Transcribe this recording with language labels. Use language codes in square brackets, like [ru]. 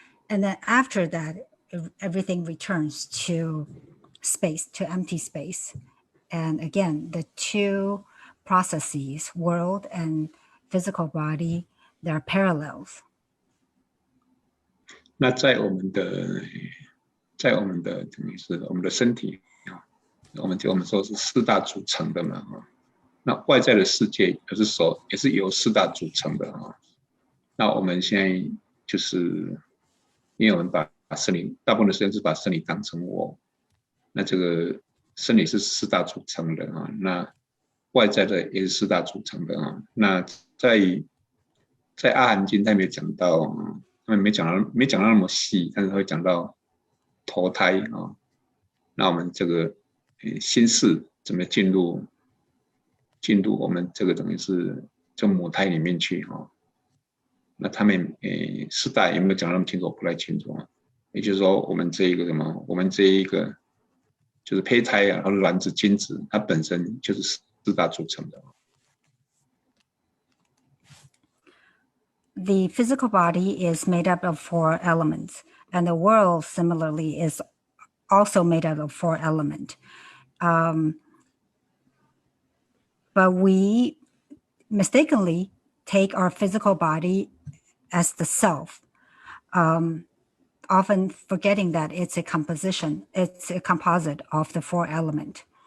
[en] And then after that, everything returns to space, to empty space. And again, the two processes, world and physical body, they're parallels. [zh] 那在我们的等于是我们的身体啊，我们说是四大组成的嘛，那外在的世界也是由四大组成的那我们现在就是因为我们把生理大部分的时间是把生理当成我，那这个生理是四大组成的那外在的也是四大组成的那在阿含经他没有讲到他们没讲到那么细，但是会讲到投胎那我们这个心识怎么进入我们这个等于是这母胎里面去那他们四大有没有讲那么清楚？不太清楚也就是说我们这一个就是胚胎或者卵子精子，它本身就是四大组成的。 [en] The physical body is made up of 4 elements, and the world similarly is also made up of 4 elements. But we mistakenly take our physical body as the self, often forgetting that it's a composite of the 4 elements.